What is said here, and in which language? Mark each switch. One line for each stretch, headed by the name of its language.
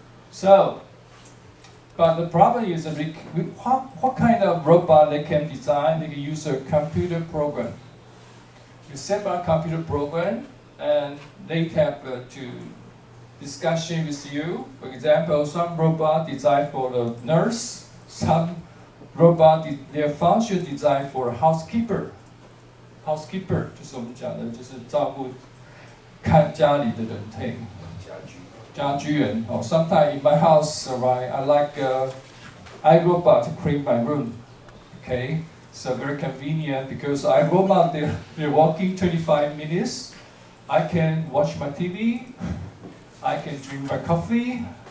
English: So, but the problem is what kind of robot they can design? They can use a computer program. You set up a computer program, and they have to discussion with you. For example, some robot designed for the nurse, some robot their function designed for housekeeper.
Chinese: Housekeeper 就是我们讲的，就是照顾看家里的人，嘿，家居人。
English: 哦 sometimes in my house, right, I like iRobot to clean my room. Okay, so very convenient because iRobot they're working 25 minutes. I can watch my TV. I can drink my coffee.